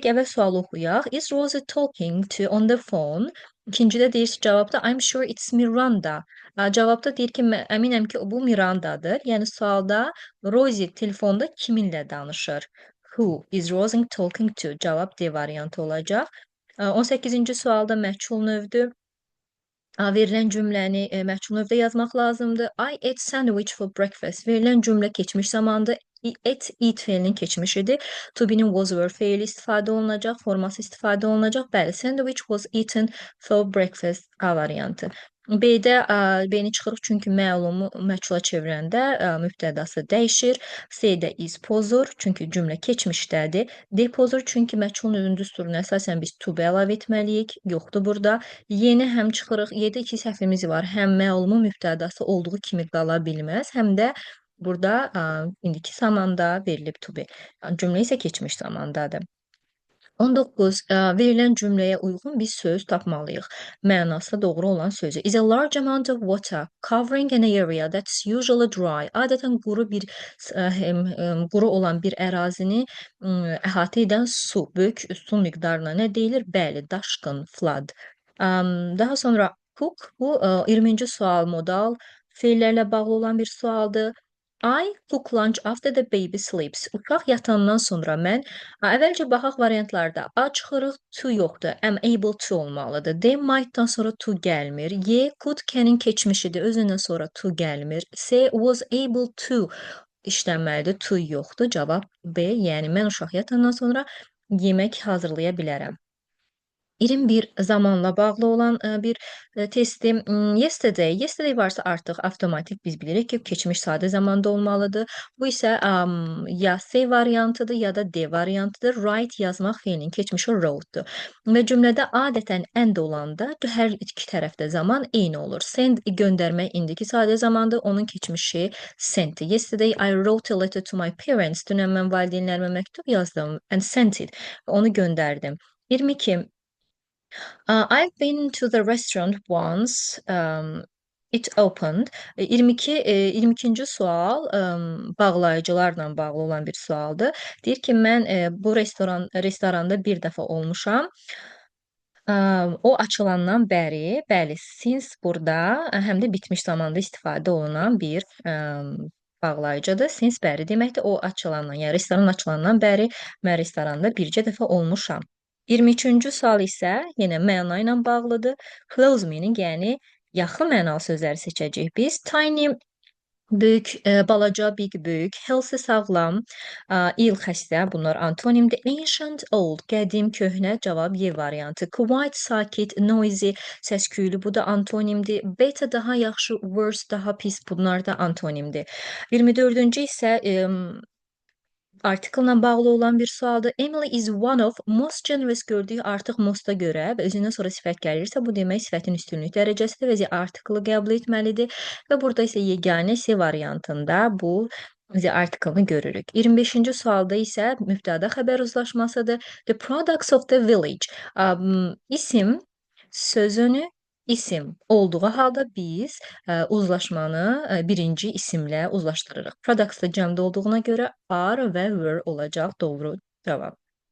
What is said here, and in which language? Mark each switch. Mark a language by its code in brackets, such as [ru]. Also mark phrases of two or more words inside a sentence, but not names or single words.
[az] Əvvəl sualı oxuyaq. [en] Is Rosie talking to on the phone? [az] İkincidə deyir ki, cavabda [en] I'm sure it's Miranda. [az] Cavabda deyir ki, əminəm ki, bu Mirandadır. Yəni sualda Rosie telefonda kiminlə danışır? [en] Who is Rosie talking to? [az] Cavab D variantı olacaq. 18-ci sualda məchul növdür. Verilən cümləni məchul növdə yazmaq lazımdır. [en] I ate sandwich for breakfast. [az] Verilən cümlə keçmiş zamandır. Eat feilinin keçmişidir. [en] To be'nin was were [az] feili istifadə olunacaq, forması istifadə olunacaq. Bəli, [en] sandwich was eaten for breakfast A variantı. [az] B-də B-ni çıxırıq çünki məlumu məchula çevirəndə mübtədası dəyişir. C-də is pozur çünki cümlə keçmişdədir. D pozur çünki məchulun özünün düsturuna əsasən biz [en] to be [az] əlavə etməliyik. Yoxdur burada. Y-ni həm çıxırıq. Y-də iki səhvimiz var. Həm məlumun mübtədası olduğu kimi qala bilməz, həm də burada indiki zamanda verilib [en] to be. [az] Cümlə isə keçmiş zamandadır. 19. Verilən cümləyə uyğun bir söz tapmalıyıq. Mənası doğru olan sözü. [en] Is a large amount of water covering an area that's usually dry. [az] Adətən quru olan bir ərazini əhatə edən su, böyük su miqdarına nə deyilir? Bəli, daşqın, flood. Daha sonra cook, bu 20-ci sual modal feillərlə bağlı olan bir sualdır. [en] I cook lunch after the baby sleeps. [az] Uşaq yatandan sonra mən əvvəlcə baxaq variantlarda. A çıxırıq, to yoxdur. [en] Am able to olmalıdır. [az] D might'dan sonra to gəlmir. Y could can'in keçmişidir. Özündən sonra to gəlmir. C [en] was able to [az] işlənməlidir. To yoxdur. Cavab B. Yəni mən uşaq yatandan sonra yemək hazırlaya bilərəm. 21 zamanla bağlı olan bir testim. Yesterday varsa artıq avtomatik biz bilirik ki, keçmiş sadə zamanda olmalıdır. Bu isə ya C variantıdır, ya da D variantıdır. Write yazmaq feilinin keçmişi wrote-dur. Və cümlədə adətən and olanda hər iki tərəfdə zaman eyni olur. Send göndərmək indiki sadə zamandır, onun keçmişi sent. [en] Yesterday I wrote a letter to my parents. [az] Dünən mən valideynlərimə məktub yazdım [en] and sent it. [az] Onu göndərdim. [en] 22 I've been to the restaurant once. It opened. [az] 22-ci sual bağlayıcılarla bağlı olan bir sualdır. Deyir ki, mən bu restoranda bir dəfə olmuşam. O açılandan bəri, bəli, since burada həm də bitmiş zamanda istifadə olunan bir bağlayıcıdır. Since bəri deməkdir. O açılandan, yəni restoran açılandan bəri mən restoranda bircə dəfə olmuşam. 23-cü sual isə yenə məna ilə bağlıdır. [en] Close meaning, [az] yəni yaxın mənalı sözləri seçəcəyik biz. Tiny böyük, balaca, big böyük, healthy sağlam, ill xəstə, bunlar antonimdir. Ancient old, qədim, köhnə, cavab Y variantı. Quiet sakit, noisy, səs-küylü, bu da antonimdir. Better daha yaxşı, worse daha pis, bunlar da antonimdir. 24-cü isə article bağlı olan bir sualdır. [en] Emily is one of most generous [az] gördüyü artıq most'a görə və özündən sonra sifət gəlirsə, bu demək sifətin üstünlük dərəcəsidir və article qəbul etməlidir və burada isə yeganə C variantında bu article-ını görürük. 25-ci sualda isə mübtəda xəbər uzlaşmasıdır. [en] The products of the village. [az] İsim sözünü isim olduğu halda biz uzlaşmanı birinci isimlə uzlaşdırırıq. Products da cəmdə olduğuna görə are və were olacaq doğru cavab.